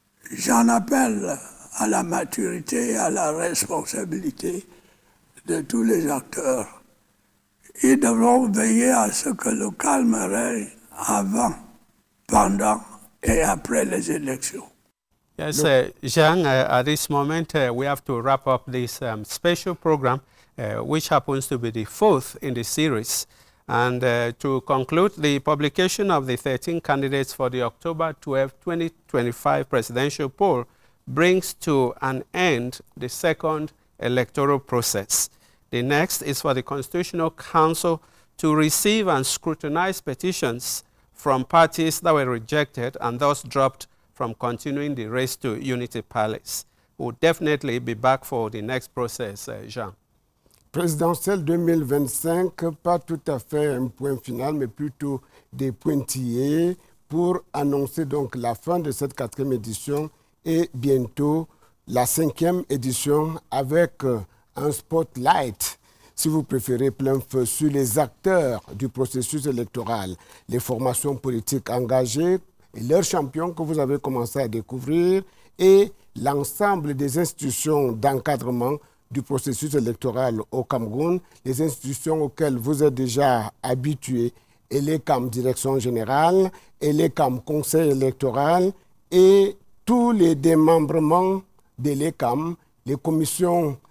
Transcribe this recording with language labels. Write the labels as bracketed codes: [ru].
[fr] J'en appelle à la maturité et à la responsabilité de tous les acteurs. Ils devront veiller à ce que le calme règne avant, pendant et après les élections. [en] Yes, Jean, at this moment, we have to wrap up this special program, which happens to be the fourth in the series. And to conclude, the publication of the 13 candidates for the October 12, 2025 presidential poll brings to an end the second electoral process. The next is for the Constitutional Council to receive and scrutinize petitions from parties that were rejected and thus dropped from continuing the race to Unity Palace. We'll definitely be back for the next process, Jean. [fr] Présidentielle 2025, pas tout à fait un point final, mais plutôt des pointillés pour annoncer donc la fin de cette 4e édition et bientôt la 5e édition avec un spotlight, si vous préférez, plein feu sur les acteurs du processus électoral, les formations politiques engagées et leurs champions que vous avez commencé à découvrir et l'ensemble des institutions d'encadrement du processus électoral au Cameroun, les institutions auxquelles vous êtes déjà habitués, et les CAM Direction Générale, et les CAM Conseil électoral, et tous les démembrements de l'ECAM, les commissions